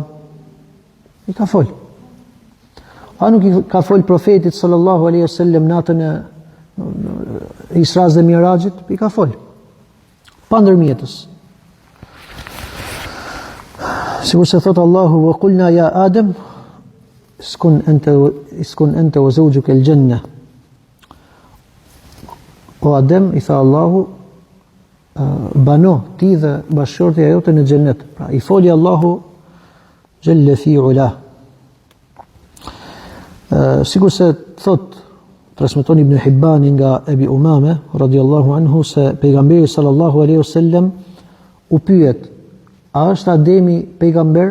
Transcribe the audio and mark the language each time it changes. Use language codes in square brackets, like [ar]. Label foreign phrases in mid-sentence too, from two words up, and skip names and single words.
[sq] I ka fol. A nuk i ka fol profetit [ar] صلى الله عليه وسلم [sq] natën e Isra dhe Mirajit? I ka fol. Pa ndërmjetës. Sikur se thot Allahu [ar] وقلنا يا آدم اسكن أنت وزوجك الجنة. [sq] O Adem, i tha Allahu, bano ti dhe bashkëshortja jote në xhennet. Pra i foli Allahu [ar] جل في علاه. [sq] Sikur se thot transmeton Ibn Hibbani nga Ebi Umame [ar] رضي الله عنه [sq] se pejgamberi [ar] صلى الله عليه وسلم [sq] u pyet, a është Ademi pejgamber?